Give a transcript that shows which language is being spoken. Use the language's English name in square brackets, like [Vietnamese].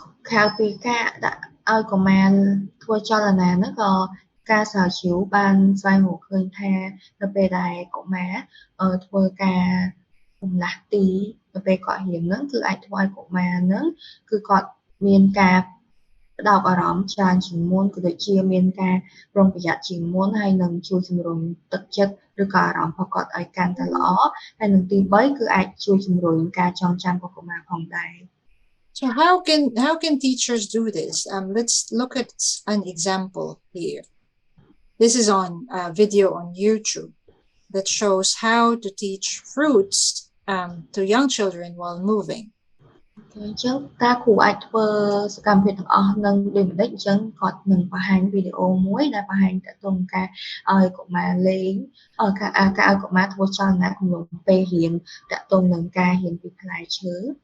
[Khmer] ក្រៅពីការដាក់ឲ្យកុមារធ្វើចលនាហ្នឹងក៏ការស្រាវជ្រាវបានស្វែងរកឃើញថានៅពេលដែលកុមារធ្វើការកំណះទីនៅពេលគាត់រៀនហ្នឹងគឺអាចធ្វើឲ្យកុមារហ្នឹងគឺគាត់មានការបដោតអារម្មណ៍ច្រើនជាងមុនក៏ដូចជាមានការប្រុងប្រយ័ត្នជាងមុនហើយនឹងជួយជំរុញទឹកចិត្តឬក៏អារម្មណ៍របស់គាត់ឲ្យកាន់តែល្អហើយនឹងទី3គឺអាចជួយជំរុញការចងចាំរបស់កុមារផងដែរ [English] So how can teachers do this? Let's look at an example here. This is on a video on YouTube that shows how to teach fruits to young children while moving. [Khmer] អញ្ចឹងតើគ្រូអាចធ្វើសកម្មភាពទាំងអស់នឹងដូចម្ដេចអញ្ចឹងគាត់នឹងបង្ហាញវីដេអូមួយដែលបង្ហាញតាក់ទងការឲ្យកុមារលេងការឲ្យកុមារធ្វើចលនាកំឡុងពេលរៀនតាក់ទងនឹងការរៀនពីផ្លែឈើ